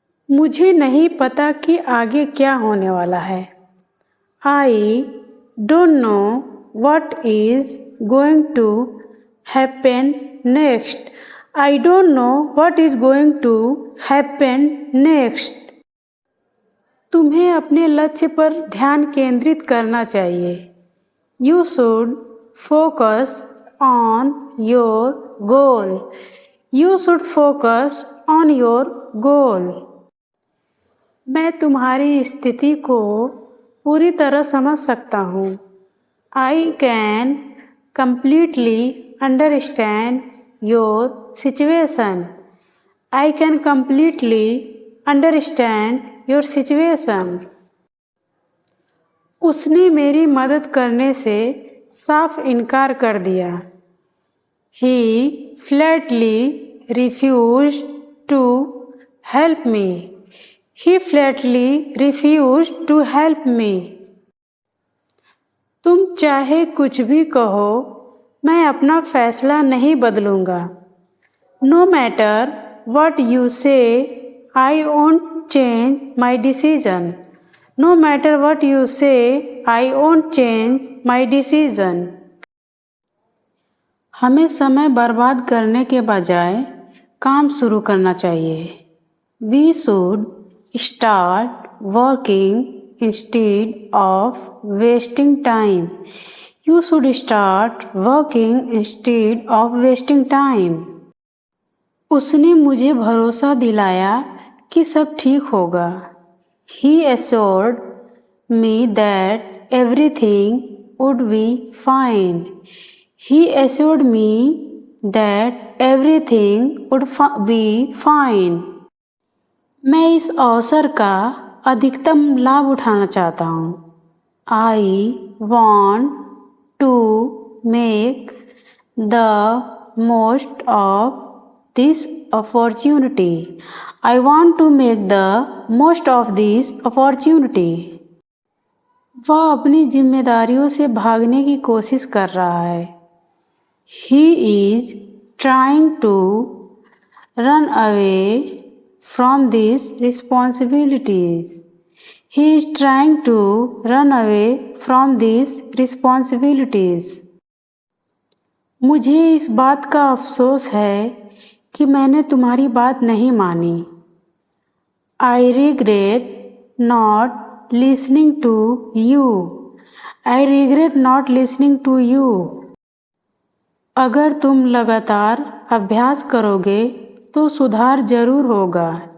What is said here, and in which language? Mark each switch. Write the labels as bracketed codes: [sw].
[hi] मुझे नहीं पता कि आगे क्या होने वाला है. [en] I don't know what is going to happen next. I don't know what is going to happen next. [hi] तुम्हें अपने लक्ष्य पर ध्यान केंद्रित करना चाहिए. [en] You should focus on your goal. You should focus on your goal. [hi] मैं तुम्हारी स्थिति को पूरी तरह समझ सकता हूँ. [en] I can completely understand your situation. I can completely understand your situation. [hi] उसने मेरी मदद करने से साफ इनकार कर दिया. [en] He flatly refused to help me. He flatly refused to help me. [hi] तुम चाहे कुछ भी कहो, मैं अपना फैसला नहीं बदलूंगा. [en] No matter what you say, I won't change my decision. No matter what you say, I won't change my decision. [hi] हमें समय बर्बाद करने के बजाय काम शुरू करना चाहिए. [en] We should start working instead of wasting time. You should start working instead of wasting time. [hi] उसने मुझे भरोसा दिलाया कि सब ठीक होगा. [en] He assured me that everything would be fine. He assured me that everything would be fine. [hi] मैं इस अवसर का अधिकतम लाभ उठाना चाहता हूँ. [en] I want to make the most of this opportunity. I want to make the most of this opportunity. [hi] वह अपनी जिम्मेदारियों से भागने की कोशिश कर रहा है. [en] He is trying to run away from these responsibilities. He is trying to run away from these responsibilities. [hi] मुझे इस बात का अफसोस है कि मैंने तुम्हारी बात नहीं मानी. [en] I regret not listening to you. I regret not listening to you. [hi] अगर तुम लगातार अभ्यास करोगे तो सुधार जरूर होगा.